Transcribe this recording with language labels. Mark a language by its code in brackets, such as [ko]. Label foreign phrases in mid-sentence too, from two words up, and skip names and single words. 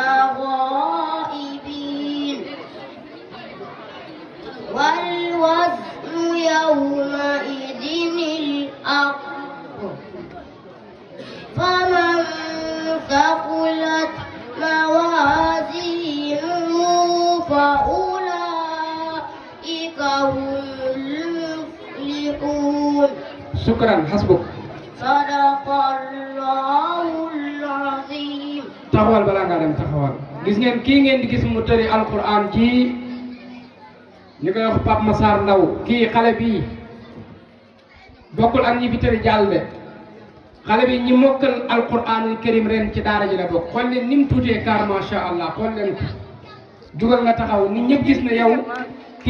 [ar] غائبين والوزن يومئذ الحق فمن ثقلت موازينه فأولئك هم المفلحون. شكرا حسبك. صدق الله العظيم. [wo] taxawal balaa ngaa dem taxawal gis ngeen kii ngeen di gis mu tëri alquran ji ñu koy wax Pape Massar Ndaw kii xale bii bokkul ak ñi fi tëri jàll de xale bi ñi mokkal [ar] القرآن الكريم [wo] ren ci daara ji la bokk xool leen ni mu tuutee car [ar] ما شاء الله [wo] xool leen ko jugal nga taxaw nit ñëpp gis na yow kii